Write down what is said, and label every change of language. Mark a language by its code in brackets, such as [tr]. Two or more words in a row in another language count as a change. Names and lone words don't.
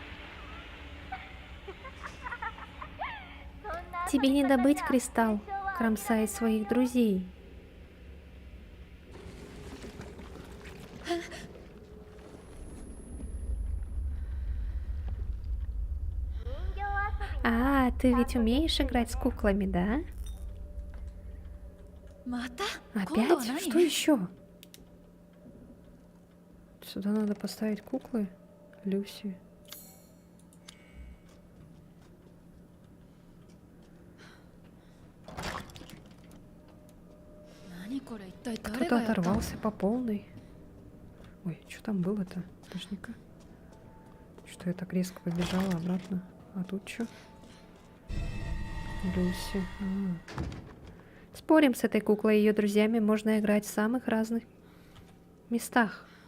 [ru] Тебе не добыть кристалл, кромсая своих друзей. А, ты ведь умеешь играть с куклами, да? [ja] また今度は [ru] Опять? [ja] 何 [ru] Что еще? Сюда надо поставить куклы. Люси. [ja] 何これ一体誰 [ru] Кто-то [ja] がやったの [ru] оторвался по полной. Ой, что там было-то? Подожди-ка. Что я так резко побежала обратно? А тут что? Люси. Спорим, с этой куклой и ее друзьями можно играть в самых разных местах.